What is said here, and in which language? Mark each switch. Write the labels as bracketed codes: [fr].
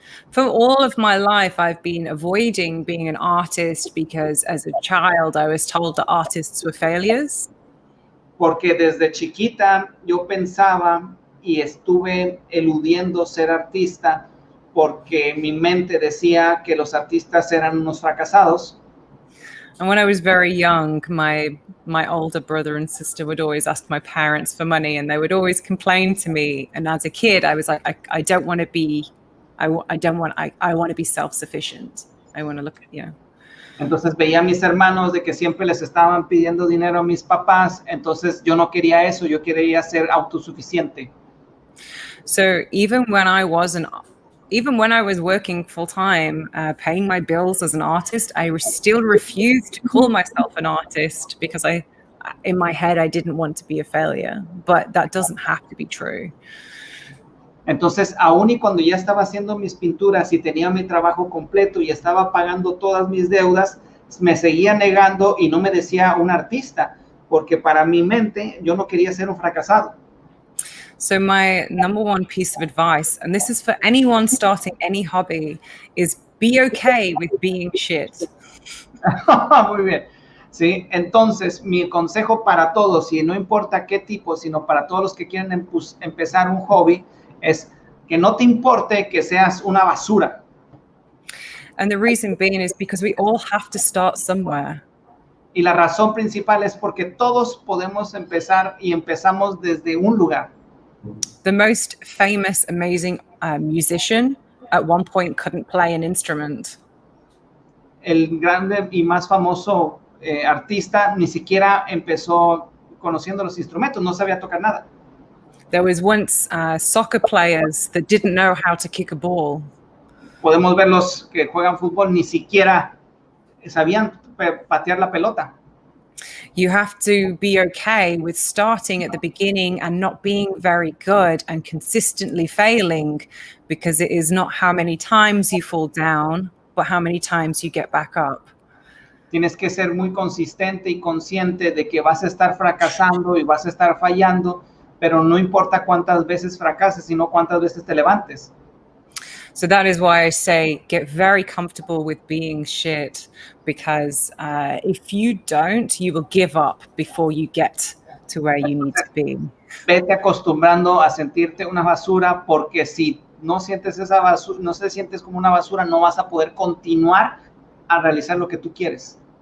[en] For all of my life, I've been avoiding being an artist because as a child, I was told that artists were failures. [es] Porque desde chiquita yo pensaba y estuve eludiendo ser artista porque mi mente decía que los artistas eran unos fracasados. [en] And when I was very young, my older brother and sister would always ask my parents for money, and they would always complain to me. And as a kid, I was like, I don't want to be, I want to be self-sufficient. I want to look at, [es] Entonces veía a mis hermanos de que siempre les estaban pidiendo dinero a mis papás, entonces yo no quería eso, yo quería ser autosuficiente. [en] So even when I was working full-time, paying my bills as an artist, I still refused to call myself an artist because in my head, I didn't want to be a failure, but that doesn't have to be true. [es] Entonces, aún y cuando ya estaba haciendo mis pinturas y tenía mi trabajo completo y estaba pagando todas mis deudas, me seguía negando y no me decía un artista, porque para mi mente yo no quería ser un fracasado. [en] So my number one piece of advice, and this is for anyone starting any hobby, is be okay with being shit. [es] Muy bien. Sí, entonces mi consejo para todos, y no importa qué tipo, sino para todos los que quieren empezar un hobby, es que no te importe que seas una basura. [en] And the reason being is because we all have to start somewhere. [es] Y la razón principal es porque todos podemos empezar y empezamos desde un lugar. [en] The most famous, amazing musician at one point couldn't play an instrument. [es] El grande y más famoso artista ni siquiera empezó conociendo los instrumentos, no sabía tocar nada. [en] There was once soccer players that didn't know how to kick a ball. [es] Podemos ver los que juegan fútbol ni siquiera sabían patear la pelota. [en] You have to be okay with starting at the beginning and not being very good and consistently failing, because it is not how many times you fall down, but how many times you get back up. [es] Tienes que ser muy consistente y consciente de que vas a estar fracasando y vas a estar fallando, pero no importa cuántas veces fracases, sino cuántas veces te levantes. [en] So that is why I say get very comfortable with being shit, because if you don't, you will give up before you get to where you need to be. [es] Vete acostumbrando a sentirte una basura, porque si no sientes esa basura, no te sientes como una basura, no vas a poder continuar a realizar lo que tú quieres.